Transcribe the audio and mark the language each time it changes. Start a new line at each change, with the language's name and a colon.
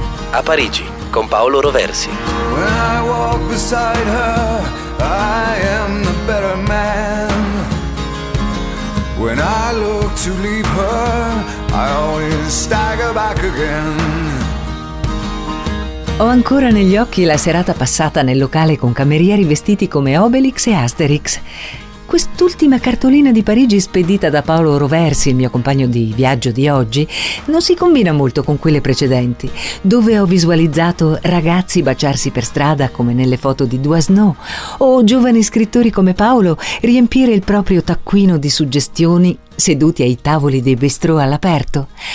Italian: A Parigi con Paolo Roversi.
English: When I walk beside her, I am the better man. When I look to leave her, I always stagger back again.
Italian: Ho ancora negli occhi la serata passata nel locale con camerieri vestiti come Obelix e Asterix. Quest'ultima cartolina di Parigi spedita da Paolo Roversi, il mio compagno di viaggio di oggi, non si combina molto con quelle precedenti, dove ho visualizzato ragazzi baciarsi per strada come nelle foto di Doisneau, o giovani scrittori come Paolo riempire il proprio taccuino di suggestioni seduti ai tavoli dei bistrò all'aperto.